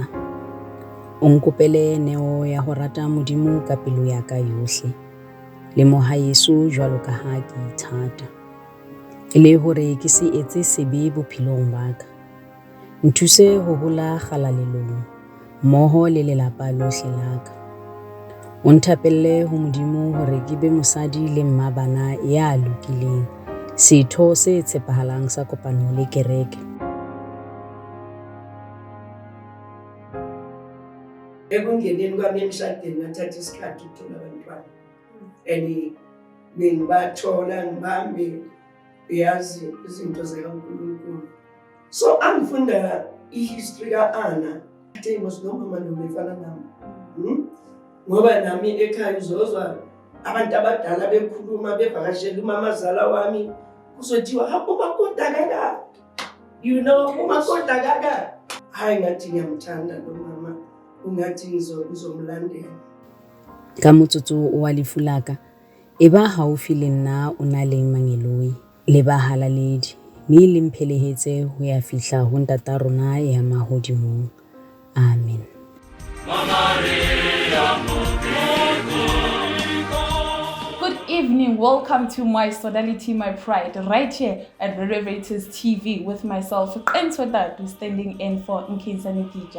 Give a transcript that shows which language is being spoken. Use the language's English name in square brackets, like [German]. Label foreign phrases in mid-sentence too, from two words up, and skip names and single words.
[Southern Sotho] O nkopele neo ya ho rata Modimo ka pelo ya ka yohle, le moha Yesu jwalo ka ha ke ithata, e le hore ke se etse sebe bophelong ba ka. Nthuse ho hola kgalalelong, mmoho le lelapa lohle la ka. O nthapelle ho Modimo hore ke be mosadi le mmabana ya lokileng, setho se tshepahalang sa kopano le kereke. [Zulu] Ekungeneni kwami emshadweni ngathatha isikhathi ukuthola abantwana and ngibathola ngibambe yazi izinto zikaNkulunkulu. So angifunda ihistory ka-Anna thengos nomama nomefana nami. Ngoba nami ekhaya uzozwa abantu abadala bekhuluma bevakashela umamazala wami kuzothiwa hapho makoda kaka, [English] you know [Zulu] makoda kaka. Hayi ngathi ngiyamthanda lo mama, ungathi ngizomlandela. [Southern Sotho] Ka motsotso wa lefu la ka eba haufi le nna o na le mangeloi le bahalaledi, mme le mphelehetse ho ya fihla ho ntata rona ya mahodimong. Amen. [English] Good evening, welcome to my Sodality, my pride, right here at Renovators TV with myself, Nswetatu, standing in for Nkinsani Tija.